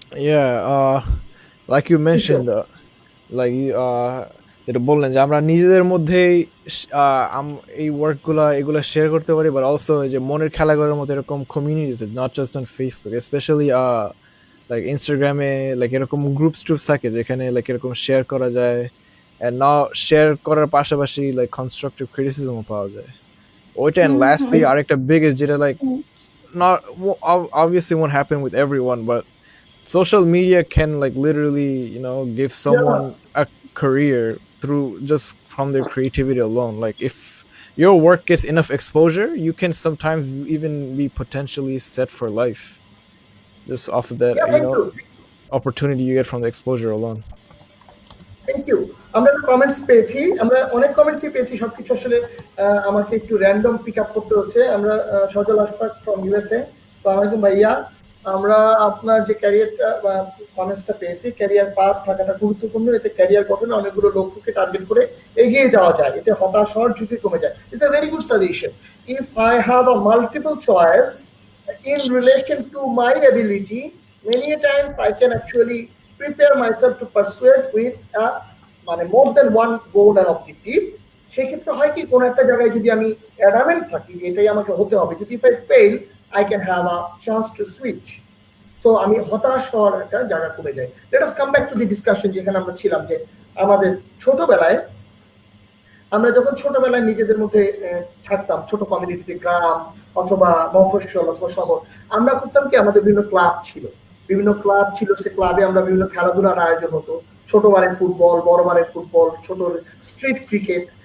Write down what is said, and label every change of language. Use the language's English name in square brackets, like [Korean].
[Bangla] Yeah, like you mentioned, like যেটা বললেন যে আমরা নিজেদের মধ্যেই এই ওয়ার্কগুলো এগুলো শেয়ার করতে পারি, বাট অলসো যে মনের খেলাঘরের মতো এরকম communities, [English] not just on Facebook, [Bangla] specially like ইনস্টাগ্রামে লাইক এরকম গ্রুপস ট্রুপস থাকে যেখানে লাইক এরকম শেয়ার করা যায়, অ্যান্ড না শেয়ার করার পাশাপাশি লাইক কনস্ট্রাকটিভ ক্রিটিসিজমও পাওয়া যায় ওইটা। অ্যান্ড লাস্টলি আরেকটা বিগেস্ট যেটা like [English] not obviously won't happen with everyone, but social media can like literally, you know, give someone a career through just from their creativity alone. Like if your work gets enough exposure, you can sometimes even be potentially set for life just off of that, you know, opportunity you get from the exposure alone. Thank you. [Bangla] আমরা comments পেয়েছি, আমরা অনেক কমেন্টসই পেয়েছি, সবকিছু আসলে আমাকে একটু random pick up করতে হচ্ছে। আমরা সজল আশফাক ফ্রম ইউএসএ, আসসালামু আলাইকুম ভাইয়া। আমরা আপনার যে ক্যারিয়ারটা বা কমেন্টসটা পেয়েছি, ক্যারিয়ার পাথ থাকাটা গুরুত্বপূর্ণ, এতে ক্যারিয়ার গঠনে অনেকগুলো লক্ষ্যকে টার্গেট করে এগিয়ে যাওয়া যায়, এতে হতাশ হওয়ার ঝুঁকি কমে যায়। [English] It's a very good suggestion. If I have a multiple choice in relation to my ability, many a times I can actually prepare myself to persuade with a মানে more than one goal and objective। [Bangla] সেই ক্ষেত্রে হয় কি, কোনো একটা জায়গায় যদি আমি অ্যাডামেন্ট থাকি যে এটাই আমাকে হতে হবে, যদি [English] if I fail I can have a chance to switch, [Bangla] so আমি হতাশ হওয়ার একটা জায়গা কমে যায়। [English] let us come back to the discussion [Bangla] যেখানে আমরা ছিলাম, যে আমাদের ছোটবেলায় আমরা যখন ছোটবেলায় নিজেদের মধ্যে থাকতাম, ছোট কমিউনিটিতে, গ্রাম অথবা মফস্বল অথবা শহর, আমরা করতাম কি, আমাদের বিভিন্ন ক্লাব ছিল, সে ক্লাবে আমরা বিভিন্ন খেলাধুলার আয়োজন হতো, ছোট বারের ফুটবল, বড় বারের ফুটবল, ছোট স্ট্রিট ক্রিকেট।